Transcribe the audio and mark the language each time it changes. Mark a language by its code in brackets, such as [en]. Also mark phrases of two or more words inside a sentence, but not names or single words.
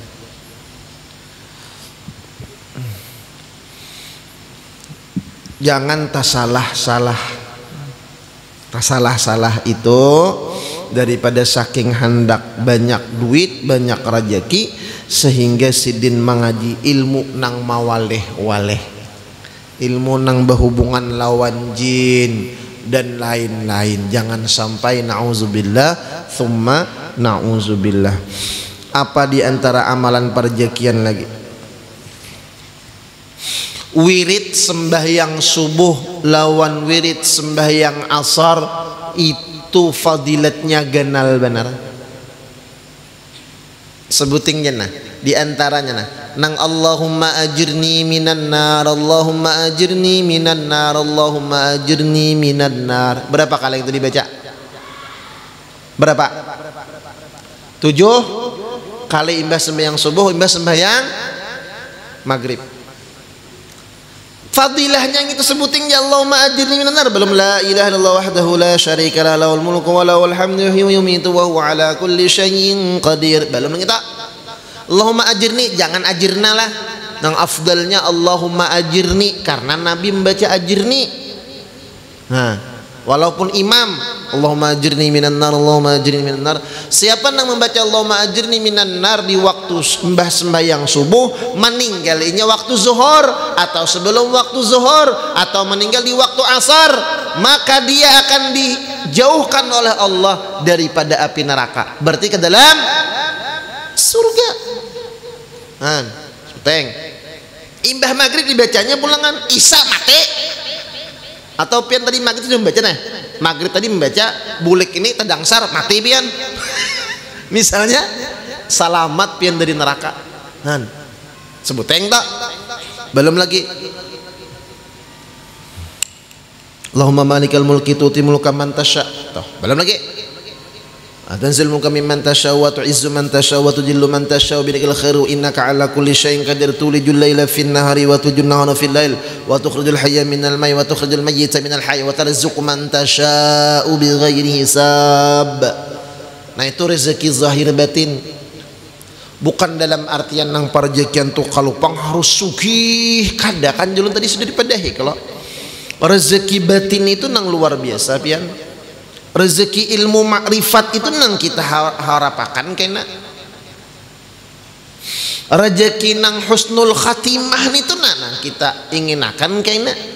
[bjn] Jangan tasalah-salah itu daripada saking hendak banyak duit banyak rezeki sehingga sidin mengaji ilmu nang mawaleh-waleh, ilmu nang berhubungan lawan jin dan lain-lain. Jangan sampai [ar] نعوذ بالله ثم نعوذ بالله. [bjn] Apa diantara amalan perjekian lagi? Wirid sembahyang subuh lawan wirid sembahyang asar itu fadilatnya ganal benar. Sebuting jenah diantaranya nah nang [ar] اللهم أجرني من النار اللهم أجرني من النار اللهم أجرني من النار. [bjn] Berapa kali itu dibaca? Berapa? 7 kali imbas sembahyang subuh, imbas sembahyang maghrib. Fadilahnya yang itu sebutin ya [ar] اللهم أجرني من النار. Belum لا إله إلا الله وحده لا شريك له له الملك وله الحمد يحيي ويميت وهو على كل شيء قدير. [bjn] Belum kita [ar] اللهم أجرني, [bjn] jangan ajirna lah. Yang afdalnya [ar] اللهم أجرني [bjn] karena Nabi membaca ajirni. Nah, walaupun imam [ar] اللهم أجرني من النار اللهم أجرني من النار. [bjn] Siapa yang membaca [ar] اللهم أجرني من النار [bjn] di waktu sembahyang subuh, meninggalnya waktu zuhur atau sebelum waktu zuhur atau meninggal di waktu asar, maka dia akan dijauhkan oleh Allah daripada api neraka. Berarti ke dalam surga. Teng. Imbah maghrib dibacanya pulangan isya mati. Atau pian tadi maghrib sudah membaca nah. Maghrib tadi membaca bulik ini tedangsar mati pian. Misalnya salamat pian dari neraka. Sebut teng tak? Belum lagi. [ar] اللهم مالك الملك تؤتي الملك من تشاء. [bjn] Belum lagi. [ar] تنزع الملك ممن تشاء وتعز من تشاء وتذل من تشاء بيدك الخير إنك على كل شيء قدير تولج الليل في النهار وتولج النهار في الليل وتخرج الحي من الميت وتخرج الميت من الحي وترزق من تشاء بغير حساب. [bjn] Nah itu rezeki zahir batin. Bukan dalam artian nang parjekian tuh kalau pang harus sugih kada kan julun tadi sudah dipadahi. Kalau rezeki batin itu nang luar biasa pian. rezeki ilmu makrifat itu nang kita harapakan kena rezeki nang [ar] حسن الخاتمة [bjn] itu nang kita inginakan kena.